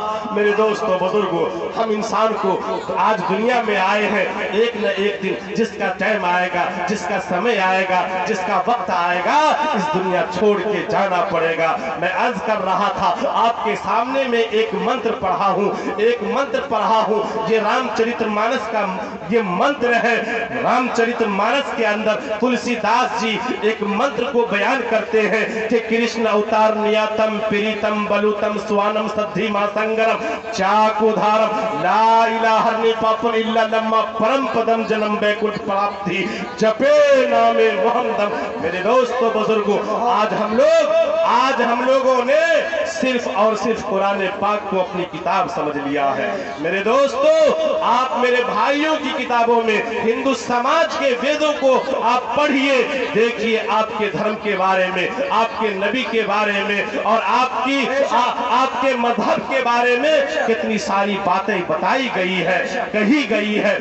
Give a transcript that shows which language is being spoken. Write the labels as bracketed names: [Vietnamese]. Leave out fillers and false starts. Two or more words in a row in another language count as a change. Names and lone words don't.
[Urdu] میرے دوستو بزرگو، ہم انسان کو آج دنیا میں آئے ہیں، ایک نہ ایک دن جس کا ٹائم آئے گا، جس کا سمے آئے گا، جس کا وقت آئے گا، اس دنیا چھوڑ کے جانا پڑے گا۔ میں عرض کر رہا تھا آپ کے سامنے میں ایک منتر پڑھا ہوں، ایک منتر پڑھا ہوں، یہ رام چرتر مانس کا یہ منتر ہے۔ رام چرتر مانس کے اندر تلسی داس جی ایک منتر کو بیان کرتے ہیں کہ [Sanskrit] کرشن اوتار نیاتم پریتم بلوتم سوانم سدھی ما سنگرم چاکو دھارم لا الہ ہرنی پاپن اللہ لما پرم پدم جنم بیکٹ پراپتی جپے نام محمدم۔ [Urdu] میرے دوستو بزرگو، آج ہم لوگوں نے صرف اور صرف قرآن پاک کو اپنی کتاب سمجھ لیا ہے۔ میرے دوستو، آپ میرے بھائیوں کی کتابوں میں ہندو سماج کے ویدوں کو آپ پڑھئے، دیکھئے آپ کے دھرم کے بارے میں، آپ کے نبی کے بارے میں اور آپ کے مذہب کے بارے میں کتنی ساری باتیں بتائی گئی ہے، کہی گئی ہے۔